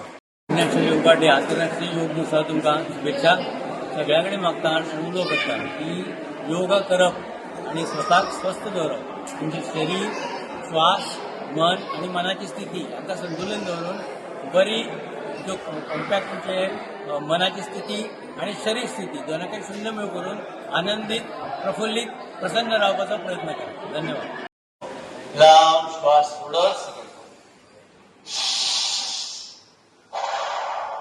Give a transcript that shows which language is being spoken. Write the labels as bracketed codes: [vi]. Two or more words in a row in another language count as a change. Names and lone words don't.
[en] National Yoga Day, [kok] आंतरराष्ट्रीय योग दिसा तुमकां शुभेच्छा. सगळ्या कडेन मागता आनी उलो करता की योगा करप आनी स्वताक स्वस्थ दवरप, तुमचें शरीर, श्वास, मन आनी मनाची स्थिती हाका संतुलन दवरून बरी जो कॉम्पॅक्ट तुमचे मनाची स्थिती आणि शरीर स्थिती दोनांक सुंदर करून आनंदित, प्रफुल्लित, प्रसन्न रावपाचो प्रयत्न करा. धन्यवाद. लांब श्वास सोडत